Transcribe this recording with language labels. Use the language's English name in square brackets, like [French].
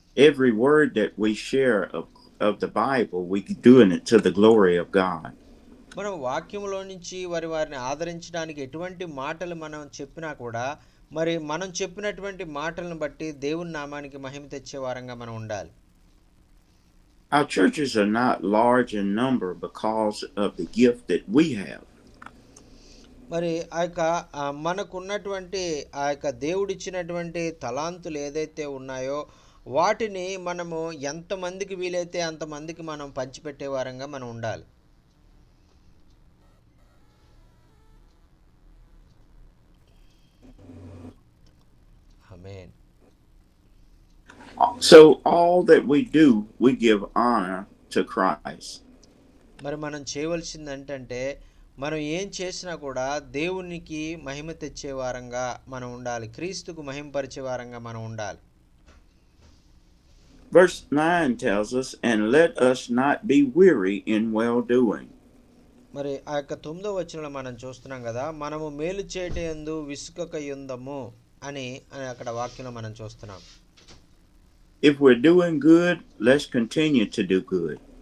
[English] Every word that we share of the Bible, we doing it to the glory of God. [Telugu] మనం వాక్యములో నుంచి వారిని ఆదరించడానికి ఎటువంటి మాటలు మనం చెప్పినా కూడా మరి మనం చెప్పినటువంటి మాటలను బట్టి దేవుని నామానికి మహిమ తెచ్చే వారంగా మనం ఉండాలి. [English] Our churches are not large in number because of the gift that we have. [Telugu] మరి మనకున్నటువంటి దేవుడిచ్చినటువంటి తలాంతులు ఏదైతే ఉన్నాయో వాటిని మనము ఎంతమందికి వీలైతే అంతమందికి మనం పంచిపెట్టే వారంగా మనం ఉండాలి. ఆమేన్. [English] So all that we do, we give honor to Christ. [Telugu] మరి మనం చేయవలసింది ఏంటంటే, మనం ఏం చేసినా కూడా దేవునికి మహిమ తెచ్చే వారంగా మనం ఉండాలి, క్రీస్తుకు మహిమపరిచే వారంగా మనం ఉండాలి. [English] Verse 9 tells us, and let us not be weary in well doing. [Telugu] మరి 9వ వచనంలో మనం చూస్తున్నాం కదా, మనము మేలు చేయటయందు విసుకక యుందము అని అక్కడ వాక్యంలో మనం చూస్తున్నాం. [English] If we're doing good, let's continue to do good.